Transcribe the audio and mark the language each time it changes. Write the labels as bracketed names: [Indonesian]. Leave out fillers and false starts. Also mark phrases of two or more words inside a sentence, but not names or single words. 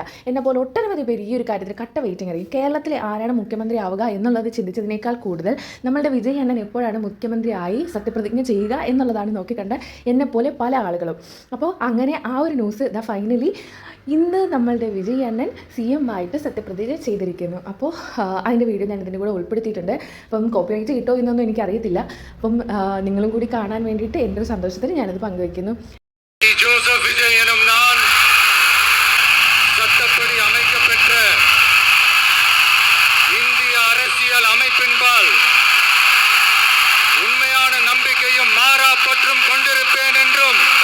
[Malayalam] എന്നെപ്പോലെ ഒട്ടനവധി പേര് ഈ ഒരു കാര്യത്തിൽ കട്ട വെയിറ്റിംഗ് ആയിരിക്കും. കേരളത്തിലെ ആരാണ് മുഖ്യമന്ത്രി ആവുക എന്നുള്ളത് ചിന്തിച്ചതിനേക്കാൾ കൂടുതൽ നമ്മളുടെ വിജയ് അണ്ണൻ എപ്പോഴാണ് മുഖ്യമന്ത്രിയായി സത്യപ്രതിജ്ഞ ചെയ്യുക എന്നുള്ളതാണ് നോക്കിക്കണ്ട എന്നെപ്പോലെ പല ആളുകളും. അപ്പോൾ അങ്ങനെ ആ ഒരു ന്യൂസ് ഇതാ ഫൈനലി ഇന്ന് നമ്മളുടെ വിജയ് അണ്ണൻ CM ആയിട്ട് സത്യപ്രതിജ്ഞ ചെയ്തിരിക്കുന്നു. അപ്പോൾ അതിൻ്റെ വീഡിയോ ഞാൻ ഇതിൻ്റെ കൂടെ ഉൾപ്പെടുത്തിയിട്ടുണ്ട്. അപ്പം കോപ്പിറൈറ്റ് കിട്ടോ എന്നൊന്നും എനിക്കറിയത്തില്ല. അപ്പം നിങ്ങളും കൂടി കാണാൻ വേണ്ടിയിട്ട് എൻ്റെ ഒരു സന്തോഷത്തിൽ ഞാനത് പങ്കുവയ്ക്കുന്നു. [Tamil] ஜோசப் விஜய் எனும் நான் சட்டப்படி அமைக்கப்பெற்ற இந்திய அரசியல் அமைப்பின்பால் உண்மையான நம்பிக்கையும் மாறா பற்றும் கொண்டிருப்பேன் என்றும்